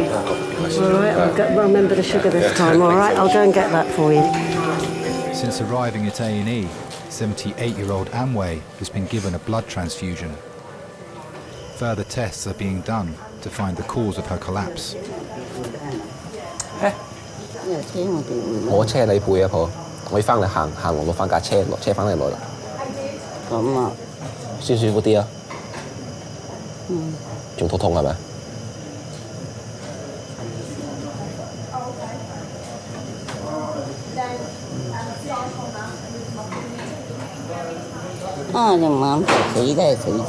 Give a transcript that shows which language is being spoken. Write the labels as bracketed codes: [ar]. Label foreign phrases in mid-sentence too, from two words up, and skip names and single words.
[en] All right, I'll remember the sugar this time, all right? I'll go and get that for you. Since arriving at A&E, 78-year-old Amway has been given a blood transfusion. Further tests are being done to find the cause of her collapse. [yue] 我車你背啊，婆，我要翻嚟行落到翻架車，落車翻嚟攞啦。咁啊，舒服啲啊？仲痛係咪？啊，隻眼死都係死咗。